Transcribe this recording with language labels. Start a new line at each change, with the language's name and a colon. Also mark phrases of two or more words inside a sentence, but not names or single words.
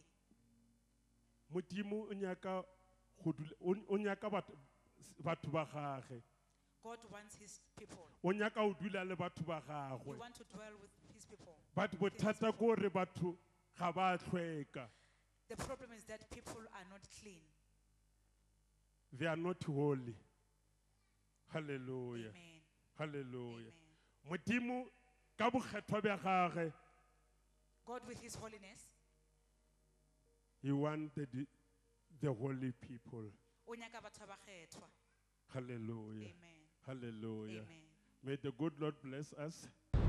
Northern Sotho: modimo o nyaka o nyaka batho ba gage
English: God wants his people.
Northern Sotho: o nyaka o dula le batho ba
English: He
Northern Sotho: gagwe
English: wants to dwell with his people.
Northern Sotho: but bothata ko re batho ga ba tlhweka
English: The problem is that people are not clean. they are not holy halleluja Amen. halleluja Amen.
Northern Sotho: modimo ka bokgethwa bja gage
English: God with his holiness, he wanted the holy people
Northern Sotho: o nyaka batho ba kgethwa. hallelujah Amen. hallelujah Amen.
English: may the good Lord bless us